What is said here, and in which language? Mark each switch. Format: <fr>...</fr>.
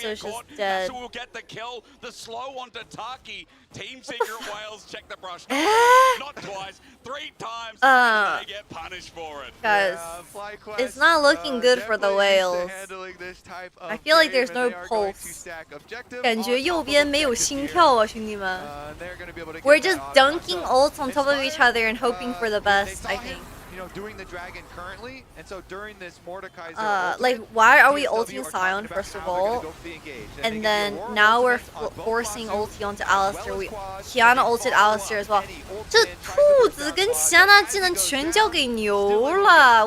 <en>Histo's just dead. Masu will get the kill. The slow onto Taki. Team Secret Wales check the brush. Not twice, 3 times. And they get punished for it. Guys, it's not looking good for the whales. I feel like there's no pulse.</en> <zh>感觉右边没有心跳啊，兄弟们。</zh> <en>We're just dunking ults on top of each other and hoping for the best, I think. Doing the dragon currently, and so during this Mordekaiser like, why are we ulting Sion first of all? And then now we're forcing ulti onto Alistar. Kiana ulted Alistar as well.</en> <zh>这兔子跟 Kiana 技能全交给牛了.</zh>